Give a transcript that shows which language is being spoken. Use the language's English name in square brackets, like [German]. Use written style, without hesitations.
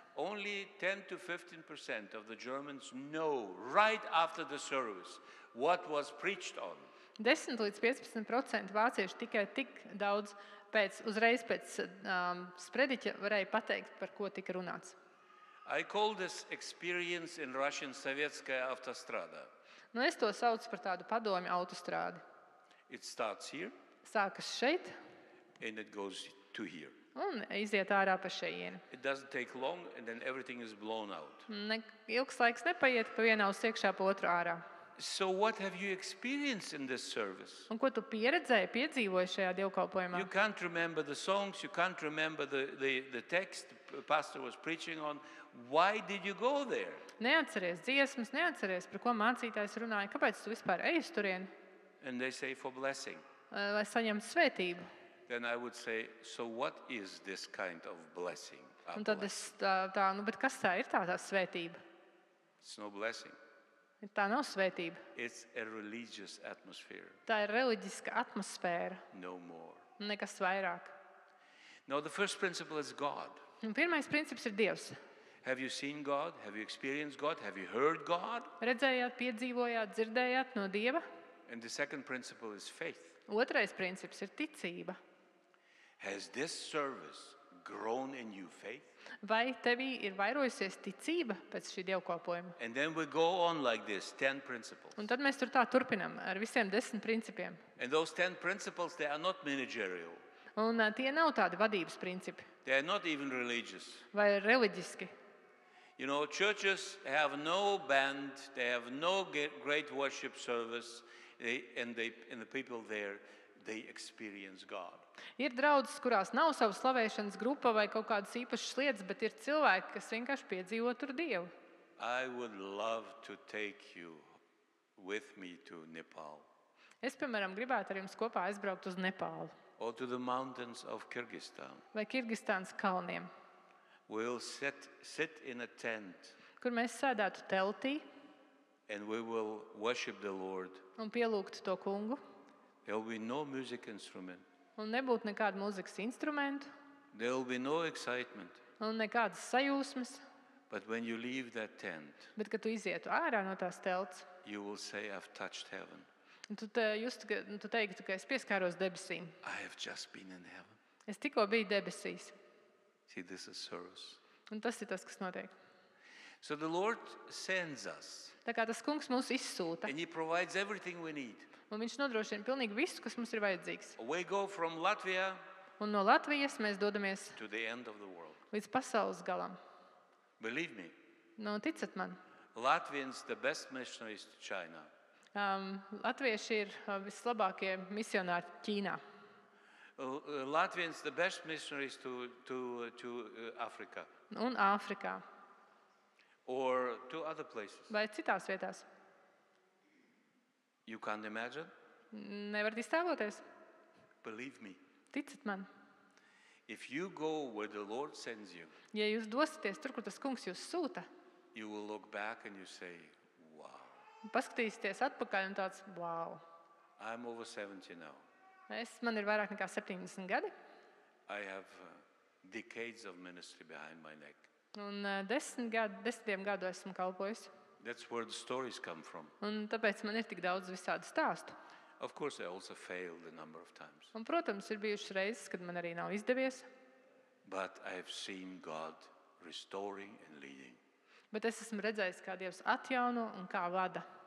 [English] Only 10 to 15% of the Germans know right after the service what was preached on. [Latvian] 10 līdz 15% vācieši tikai tik daudz uzreiz pēc sprediķa varēja pateikt, par ko tika runāts. [English] I call this experience in Russian Sovetskaya Avtostrada. [Latvian] Nu, es to saucu par tādu padomju autostrādi. [English] It starts here [Latvian] Sākas šeit [English] and it goes to here. [Latvian] un iziet ārā pa šejieni. [English] It doesn't take long and then everything is blown out. [Latvian] Ilgs laiks nepaiet, pa vienā uz iekšā, pa otru ārā. [English] So what have you experienced in this service? [Latvian] Un ko tu pieredzēji, piedzīvoji šajā dievkalpojumā? [English] You can't remember the songs, you can't remember the text the pastor was preaching on. Why did you go there? [Latvian] Neatceries dziesmas, neatceries, par ko mācītājs runāja. Kāpēc tu vispār ej uz turieni, [English] And they say for blessing. [Latvian] lai saņemtu svētību? [English] Then I would say, so what is this kind of blessing? [Latvian] Un tad es bet kas tā ir tā svētība? [English] It's no blessing. [Latvian] Tā nav svētība. [English] It's a religious atmosphere, [Latvian] Tā ir reliģiska atmosfēra, [English] no more. [Latvian] nekas vairāk. [English] Now the first principle is God. [Latvian] Un pirmais princips ir Dievs. [English] Have you seen God? Have you experienced God? Have you heard God? [Latvian] Redzējāt, piedzīvojāt, dzirdējāt no Dieva. [English] And the second principle is faith. [Latvian] Otrais princips ir ticība. [English] Has this service grown in you faith? [Latvian] Vai tevī ir vairojusies ticība pēc šī dievkalpojuma? [English] And then we go on like this, 10 principles. [Latvian] Un tad mēs tur tā turpinam ar visiem 10 principiem. [English] And those 10 principles, they are not managerial. [Latvian] Un tie nav tādi vadības principi [English] They are not even religious. [Latvian] vai reliģiski. [English] You know, churches have no band, they have no great worship service, and the people there, they experience God. [Latvian] Ir draudzes, kurās nav sava slavēšanas grupa vai kaut kādas īpašas lietas, bet ir cilvēki, kas vienkārši piedzīvo tur Dievu. [English] I would love to take you with me to Nepal [Latvian] Es, piemēram, gribētu ar jums kopā aizbraukt uz Nepālu [English] or to the mountains of Kyrgyzstan. [Latvian] vai Kirgistānas kalniem, [English] We'll sit in a tent [Latvian] kur mēs sēdētu teltī [English] and we will worship the Lord. [Latvian] un pielūgtu to kungu. [English] There will be no music instrument. [Latvian] Un nebūtu nekādu mūzikas instrumentu [English] There will be no excitement. [Latvian] un nekādas sajūsmas. [English] But when you leave that tent, [Latvian] Bet, kad tu izietu ārā no tās telts, [English] you will say, I've touched heaven. [Latvian] un tu teiktu, ka es pieskāros debesīm. [English] I have just been in heaven. [Latvian] Es tikko biju debesīs. [English] See, this is service. [Latvian] Un tas ir tas, kas notiek. [English] So the Lord sends us [Latvian] Tā kā tas kungs mūs izsūta, [English] and He provides everything we need. [Latvian] un viņš nodrošina pilnīgi visu, kas mums ir vajadzīgs. [English] We go from Latvia [Latvian] Un no Latvijas mēs dodamies [English] to the end of the world. [Latvian] līdz pasaules galam. [English] Believe me, [Latvian] Nu, ticat man, [English] Latvians the best missionaries to China. [Latvian] latvieši ir vislabākie misionāri Ķīnā. [English] Latvians the best missionaries to Africa [Latvian] Un Āfrikā [English] or to other places. [Latvian] vai citās vietās. [English] You can't imagine? [Latvian] Nevarat iztēloties? [English] Believe me. [Latvian] Ticat man, [English] If you go where the Lord sends you, [Latvian] ja jūs dosieties tur, kur tas kungs jūs sūta, [English] you will look back and you say, wow, [Latvian] paskatīsieties atpakaļ un tāds, wow, [English] I'm over 70 now. [Latvian] man ir vairāk nekā 70 gadi, [English] I have decades of ministry behind my neck. [Latvian] un 10 gadu esmu kalpojis. [English] That's where the stories come from. [Latvian] Un tāpēc man ir tik daudz visādu stāstu. [English] Of course, I also failed a number of times. [Latvian] Un, protams, ir bijušas reizes, kad man arī nav izdevies, [English] But I have seen God restoring and leading. [Latvian] bet es esmu redzējis, kā Dievs atjauno un kā vada.